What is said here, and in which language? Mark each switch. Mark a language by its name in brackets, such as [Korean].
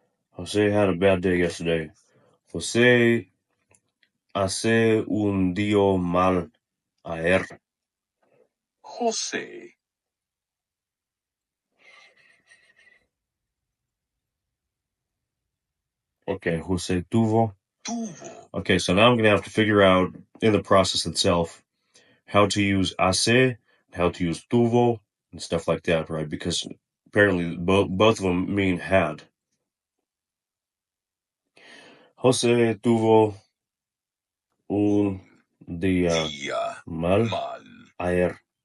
[English] Jose had a bad day yesterday. [Spanish] Jose hace un día mal ayer. José. Okay, Jose tuvo. Tuvo. [English] Okay, so now I'm going to have to figure out in the process itself how to use hace, how to use tuvo, and stuff like that, right? Because apparently both of them mean had. [Spanish] Jose tuvo un día mal ayer.